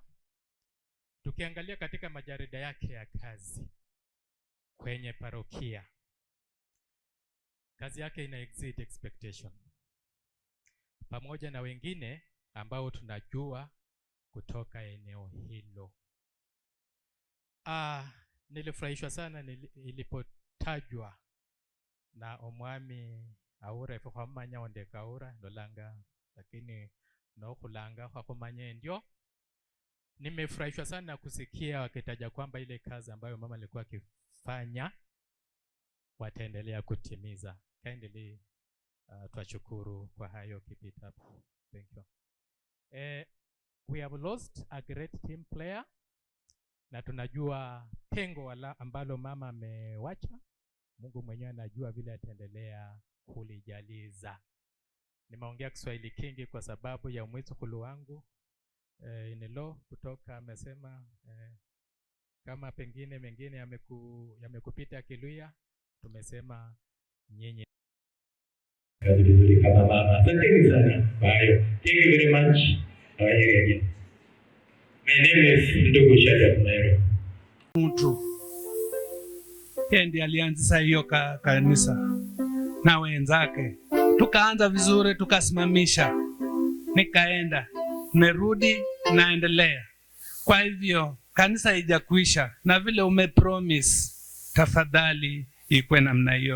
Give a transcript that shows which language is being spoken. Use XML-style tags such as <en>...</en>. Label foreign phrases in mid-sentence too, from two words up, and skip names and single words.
<sw>Tukiangalia katika majarida yake ya kazi kwenye parokia, kazi yake ina</sw> <en>exceed expectation,</en> <sw>pamoja na wengine ambao tunajua kutoka eneo hilo. Nilifurahishwa sana ilipotajwa na</sw> <luy>omwami aura ifamanya onde kaura ndolanga,</luy> <sw>lakini no kulanga kwa kumanya ndio. Nimefurahishwa sana kusikia wakitaja kwamba ile kazi ambayo mama alikuwa akifanya wataendelea kutimiza. Kindly twashukuru kwa hayo,</sw> <en>keep it up. Thank you. We have lost a great team player,</en> <sw>na tunajua pengo ambalo mama amewacha. Mungu mwenyewe anajua vile ataendelea kulijaliza. Nimeongea Kiswahili kingi kwa sababu ya mwizukulu wangu inelo kutoka amesema kama pengine mengine yamekupita Kiluya, tumesema nyinyi kazi vizuri kama mama. Asanteni sana.</sw> <en>Bye. Thank you very much. My name is Ndugu Shadrack Nairo.</en> <sw>Mtu ndiye alianzisha hiyo kanisa na wenzake, tukaanza vizuri, tukasimamisha, nikaenda, merudi, naendelea. Kwa hivyo kanisa haijakuisha, na vile umepromise, tafadhali ikwe namna hiyo.</sw>